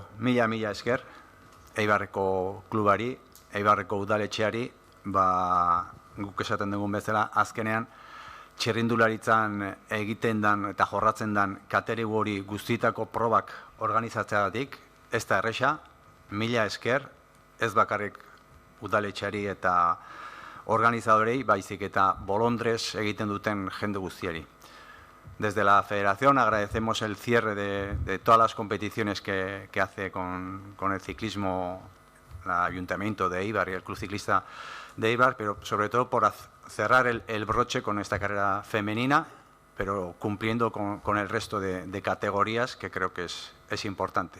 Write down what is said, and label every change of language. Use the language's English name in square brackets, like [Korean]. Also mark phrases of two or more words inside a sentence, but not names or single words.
[Basque] mila esker, Eibarreko klubari, Eibarreko udaletxeari, guk esaten dugun bezala, azkenean, txirrindularitzan egiten dan eta jorratzen dan kategori guztietako probak organizatzeagatik, ez da erresa, mila esker, ez bakarrik udaletxeari eta organizadorei, baizik eta bolondrez egiten duten jende guztiari. [Spanish] Desde la Federación agradecemos el cierre de todas las competiciones que hace con el ciclismo el Ayuntamiento de Eibar y el Club Ciclista de Eibar, pero sobre todo por cerrar el broche con esta carrera femenina, pero cumpliendo con el resto de categorías, que creo que es importante.